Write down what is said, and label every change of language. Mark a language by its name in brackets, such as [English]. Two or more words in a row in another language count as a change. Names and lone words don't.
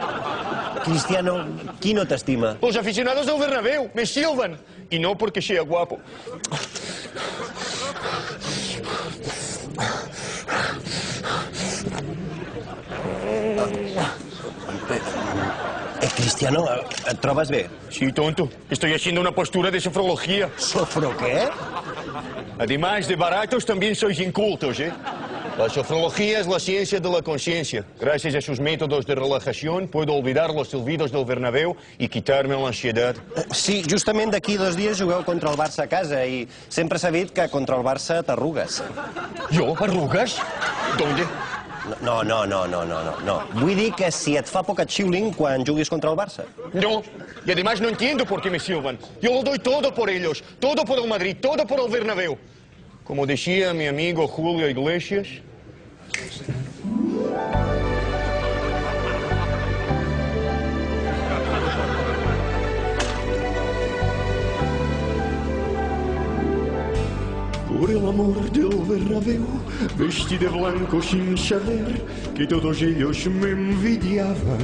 [Catalan] Cristiano, qui no t'estima? [Spanish] Los aficionados del Bernabéu me silban. Y no porque sea guapo. Cristiano, [Catalan] et trobes bé? [Spanish] Sí, tonto. Estoy haciendo una postura de sofrología. ¿Sofro qué? Además de baratos, también sois incultos, ¿eh? La sofrología es la ciencia de la conciencia. Gracias a sus métodos de relajación, puedo olvidar los silbidos del Bernabéu y quitarme la ansiedad. [Catalan] Sí, justament d'aquí 2 dies jugueu contra el Barça a casa i sempre s'ha dit que contra el Barça t'arrugues. [Spanish] ¿Yo? ¿Arrugas? ¿Dónde? No. [Catalan] Vull dir que si et fa poc et xiulin quan juguis contra el Barça. [Spanish] No. Y además no entiendo por qué me silban. Yo lo doy todo por ellos. Todo por el Madrid, todo por el Bernabéu. Como decía mi amigo Julio Iglesias... Por el amor del Bernabéu, vestí de blanco sin saber que todos ellos me envidiaban.